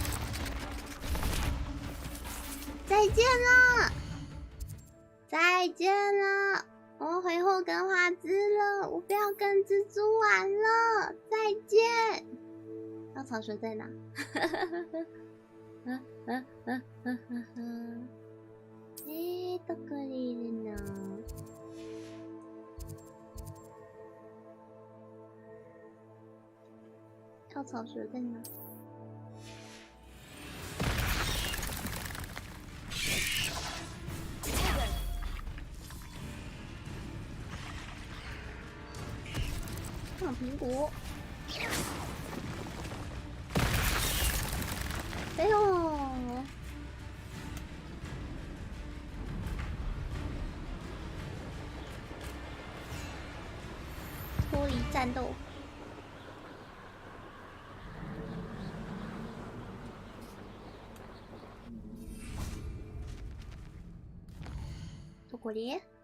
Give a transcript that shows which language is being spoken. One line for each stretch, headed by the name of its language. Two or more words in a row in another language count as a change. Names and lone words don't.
Chinese: 再见了，再见了，我回霍格华兹了，我不要跟蜘蛛玩了，再见。稻草蛇在哪？
Japanese: どこにいるの？
Chinese: 稻草蛇在哪？放苹果！哎呦！脱离战斗。
Japanese: どこに？